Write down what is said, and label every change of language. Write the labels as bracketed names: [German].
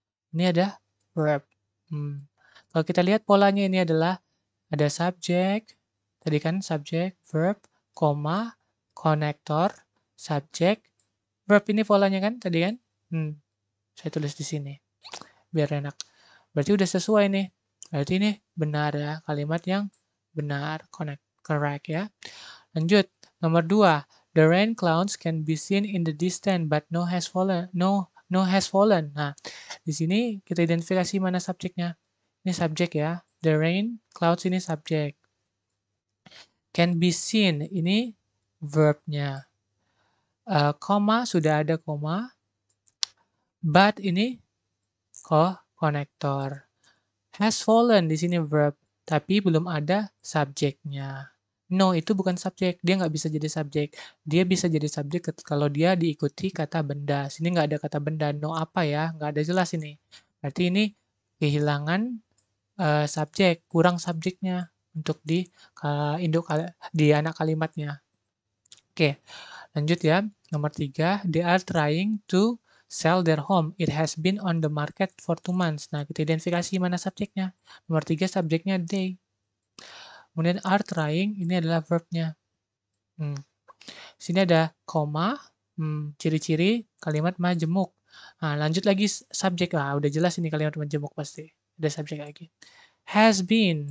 [Indonesian] Ini ada verb. Kalau kita lihat polanya ini adalah ada subjek, tadi kan subjek, verb, koma, konektor, subjek, verb ini polanya kan tadi kan? Saya tulis di sini biar enak. Berarti udah sesuai nih. Berarti ini benar ya, kalimat yang benar, correct ya. Lanjut, nomor 2. [English] The rain clouds can be seen in the distance but no has fallen. No has fallen. [Indonesian] Nah, di sini kita identifikasi mana subjeknya. Ini subjek ya. [English] The rain clouds [Indonesian] ini subjek. [English] Can be seen [Indonesian] ini verbnya. Koma sudah ada koma. But ini konektor. [English] Has fallen [Indonesian] di sini verb. tapi belum ada subjeknya. No, itu bukan subjek, dia nggak bisa jadi subjek. Dia bisa jadi subjek kalau dia diikuti kata benda. Sini nggak ada kata benda, no apa ya, nggak ada jelas ini. Berarti ini kehilangan subjek, kurang subjeknya untuk di di anak kalimatnya. Oke, lanjut ya. Nomor 3, [English] they are trying to sell their home. It has been on the market for 2 months. [Indonesian] Nah, kita identifikasi mana subjeknya. Nomor 3 subjeknya they. Kemudian are trying, ini adalah verbnya. Sini ada koma, ciri-ciri kalimat majemuk. Nah, lanjut lagi subjek. Udah jelas ini kalimat majemuk pasti. Ada subjek lagi. Has been.